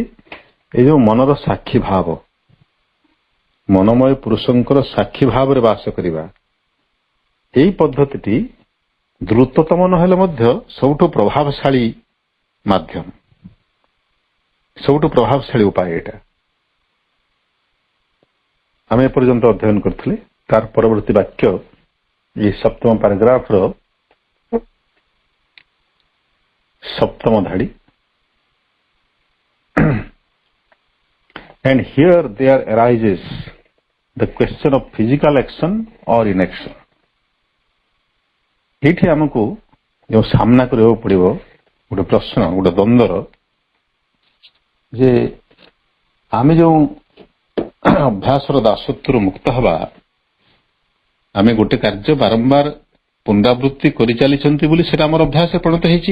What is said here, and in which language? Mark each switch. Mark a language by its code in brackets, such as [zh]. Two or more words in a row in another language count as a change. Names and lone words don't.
[or] ଏଇ ଯେଉଁ ମନର ସାକ୍ଷୀ ଭାବ, ମନମୟ ପୁରୁଷଙ୍କର ସାକ୍ଷୀ ଭାବରେ ବାସ କରିବା, ଏହି ପଦ୍ଧତିଟି ଦ୍ରୁତତମ ନହେଲେ ମଧ୍ୟ ସବୁଠୁ ପ୍ରଭାବଶାଳୀ ମାଧ୍ୟମ, ସବୁଠୁ ପ୍ରଭାବଶାଳୀ ଉପାୟ ଏଇଟା। ଆମେ ଏପର୍ଯ୍ୟନ୍ତ ଅଧ୍ୟୟନ କରିଥିଲେ। ତାର ପରବର୍ତ୍ତୀ ବାକ୍ୟ ଏହି ସପ୍ତମ ପାରାଗ୍ରାଫର ସପ୍ତମ ଧାଡି, [en] and here there arises the question of physical action or inaction. [or] ଏଇଠି ଆମକୁ ଯେଉଁ ସାମ୍ନା କରିବାକୁ ପଡିବ ଗୋଟେ ପ୍ରଶ୍ନ, ଗୋଟେ ଦ୍ୱନ୍ଦ୍ୱର, ଯେ ଆମେ ଯେଉଁ ଅଭ୍ୟାସର ଦାସତ୍ୱରୁ ମୁକ୍ତ ହେବା, ଆମେ ଗୋଟେ କାର୍ଯ୍ୟ ବାରମ୍ବାର ପୁନରାବୃତ୍ତି କରିଚାଲିଛନ୍ତି ବୋଲି ସେଟା ଆମର ଅଭ୍ୟାସରେ ପରିଣତ ହେଇଛି।